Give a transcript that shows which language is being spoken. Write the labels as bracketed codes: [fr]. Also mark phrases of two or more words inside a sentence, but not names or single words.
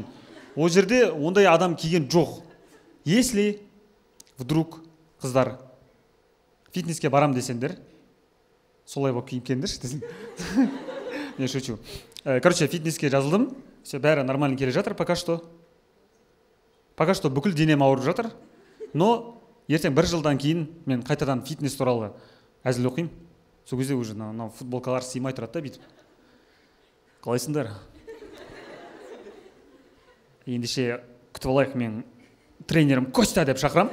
[kk] Ол жерде ондай адам киген жоқ. [ru] Если вдруг [kk] қыздар фитнеске барам десеңдер, солай болып киіп келіңдерші десең. [ru] Не шучу. [kk] Короче, фитнеске жазылдым. Все, бәрі нормально келе жатыр [ru] пока что. Пока что [kk] бүкіл денем ауырып жатыр. Но ертең 1 жылдан кейін мен қайтадан фитнес туралы әзіл оқимын. Сол кезде уже футболкалар сыймай тұрады да бүйтіп. Қалайсыңдар? Ендеше күтіп алайық, мен тренерім Костя деп шақырам.